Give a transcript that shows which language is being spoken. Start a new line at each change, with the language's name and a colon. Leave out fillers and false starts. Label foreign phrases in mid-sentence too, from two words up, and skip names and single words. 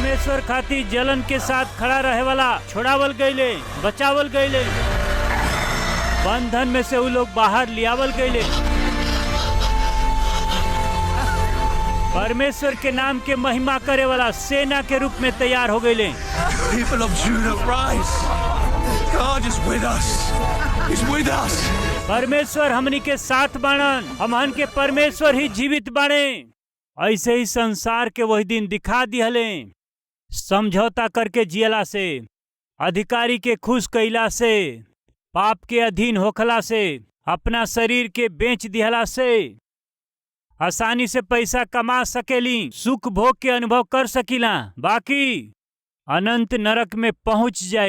Bhojpuri: परमेश्वर खातिर जलन के साथ खड़ा रहे वाला छोड़ावल गईले, बचावल गईले। बंधन में से वो लोग बाहर लियावल गईले। परमेश्वर के नाम के महिमा करे वाला सेना के रूप में तैयार हो गईले।
English: People of Judah, rise! God is with us. He's with us.
Bhojpuri: परमेश्वर हमनी के साथ बाणन, हमहन के परमेश्वर ही जीवित बाणे। ऐसे ही संसार के वही दिन दिखा दिहले। समझौता करके जियला से, अधिकारी के खुश कैला से, पाप के अधीन होखला से, अपना शरीर के बेच दिहला से आसानी से पैसा कमा सकेली, सुख भोग के अनुभव कर सकीला, बाकी अनंत नरक में पहुंच जाए।